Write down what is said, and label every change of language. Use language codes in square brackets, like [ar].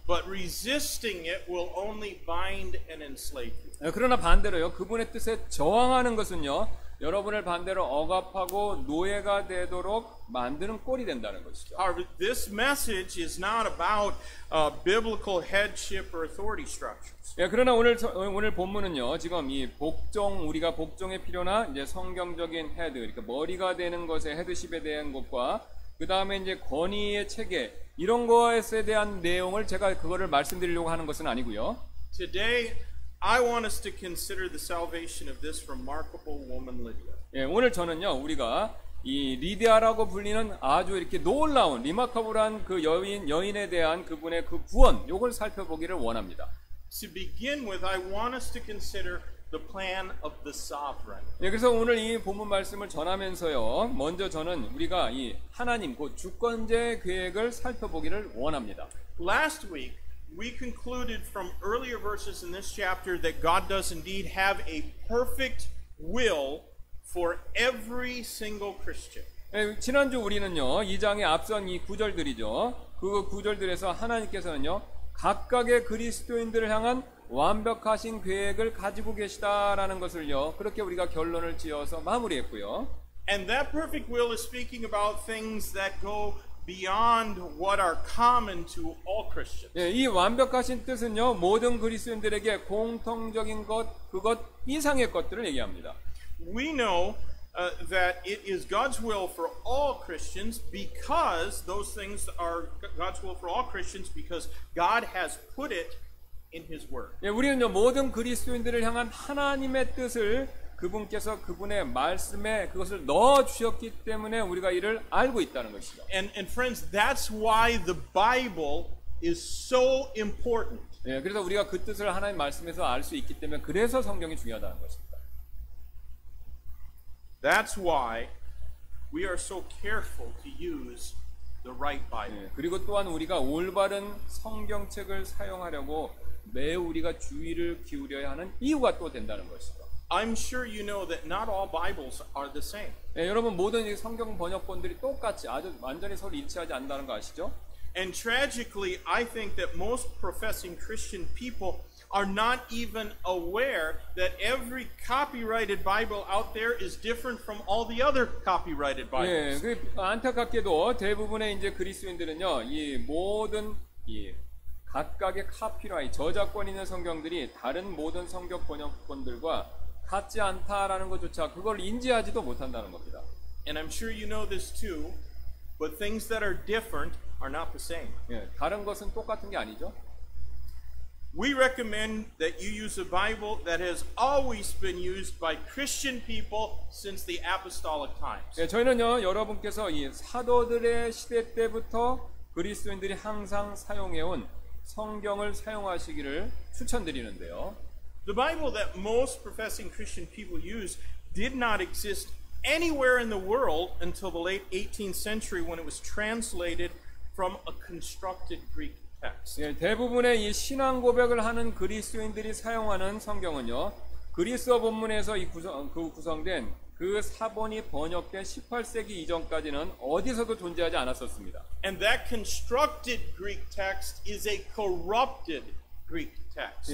[en] But resisting it will only bind and enslave you. [ko] 예, 그러나 반대로요, 그분의 뜻에 저항하는 것은요, 여러분을 반대로 억압하고 노예가 되도록 만드는 꼴이 된다는 것이죠. [en] However, this message is not about biblical headship or authority structures. [ko] 예, 그러나 오늘 본문은요, 지금 이 우리가 복종에 필요나 이제 성경적인 헤드, 그러니까 머리가 되는 것의 헤드십에 대한 것과 그 다음에 이제 권위의 체계 이런 것에 대한 내용을 제가 그거를 말씀드리려고 하는 것은 아니고요. [en] Today, I want us to consider the salvation of this remarkable woman Lydia. [ko] 예, 오늘 저는요, 우리가 이 리디아라고 불리는 아주 이렇게 놀라운 리마커블한 그 여인에 대한 그분의 그 구원, 요걸 살펴보기를 원합니다. [en] To begin with, I want us to consider the plan of the sovereign. [ko] 예, 그래서 오늘 이 본문 말씀을 전하면서요, 먼저 저는 우리가 이 하나님, 그 주권제 계획을 살펴보기를 원합니다. [en] Last week, we concluded from earlier verses in this chapter that God does indeed have a perfect will for every single Christian. [ko] 예, 지난주 우리는요, 이 장의 앞선 이 구절들이죠. 그 구절들에서 하나님께서는요, 각각의 그리스도인들을 향한 완벽하신 계획을 가지고 계시다라는 것을요, 그렇게 우리가 결론을 지어서 마무리했고요. [en] And that perfect will is speaking about things that go beyond what are common to all Christians. [ko] 예, 이 완벽하신 뜻은요, 모든 그리스도인들에게 공통적인 그것 이상의 것들을 얘기합니다. [en] We know that it is God's will for all Christians because those things are God's will for all Christians because God has put it in His Word. [ko] 예, 우리는요, 모든 그리스도인들을 향한 하나님의 뜻을 그분께서 그분의 말씀에 그것을 넣어 주셨기 때문에 우리가 이를 알고 있다는 것이죠. [en] And friends, that's why the Bible is so important. [ko] 예, 그래서 우리가 그 뜻을 하나님 말씀에서 알 수 있기 때문에 그래서 성경이 중요하다는 것입니다. [en] That's why we are so careful to use the right Bible. [ko] 예, 그리고 또한 우리가 올바른 성경책을 사용하려고 매우 우리가 주의를 기울여야 하는 이유가 또 된다는 것이죠. [en] I'm sure you know that not all Bibles are the same. [ko] 예, 여러분 모든 이 성경 번역본들이 똑같이 아주 완전히 서로 일치하지 않는다는 거 아시죠? [en] And tragically, I think that most professing Christian people are not even aware that every copyrighted Bible out there is different from all the other copyrighted Bibles. [ko] 그 안타깝게도 대부분의 이제 그리스도인들은요, 이 모든 이 각각의 카피라이트 저작권 있는 성경들이 다른 모든 성경 번역본들과 같지 않다라는 것조차 그걸 인지하지도 못한다는 겁니다. [en] And I'm sure you know this too, but things that are different are not the same. [ko] 예, 다른 것은 똑같은 게 아니죠. [en] We recommend that you use a Bible that has always been used by Christian people since the apostolic times. [ko] 예, 저희는요, 여러분께서 이 사도들의 시대 때부터 그리스도인들이 항상 사용해온 성경을 사용하시기를 추천드리는데요. [en] The Bible that most professing Christian people use did not exist anywhere in the world until the late 18th century when it was translated from a constructed Greek text. [ko] 예, 대부분의 이 신앙 고백을 하는 그리스도인들이 사용하는 성경은요, 그리스어 본문에서 구성된 그 사본이 번역된 18세기 이전까지는 어디서도 존재하지 않았었습니다. [en] And that constructed Greek text is a corrupted Greek text.